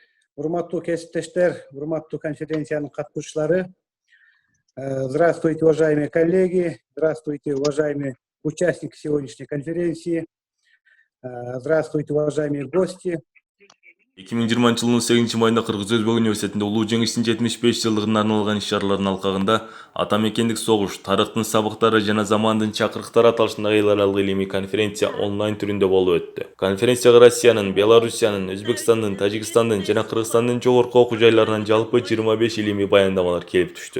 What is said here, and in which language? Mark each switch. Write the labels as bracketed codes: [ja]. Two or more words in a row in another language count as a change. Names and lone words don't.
[ky] Урматтуу кесиптештер, урматтуу конференциянын катышуучулары. [ru] Здравствуйте, уважаемые коллеги, здравствуйте, уважаемые участники сегодняшней конференции, здравствуйте, уважаемые гости. [ky] 2020 жылдын 8-майында Кыргыз Өзбек университетинде улуу жеңиштин 75 жылдыгына арналган иш-чаралардын алкагында ата мекендик согуш, тарыхтын сабактары жана замандын чакырыктары аталышындагы эл аралык илимий конференция онлайн түрүндө болуп өттү. Конференцияга Россиянын, Белоруссиянын, Өзбекстандын, Тажикстандын жана Кыргызстандын жогорку окуу жайларынан жалпы 25 илимий баяндамалар келип түштү.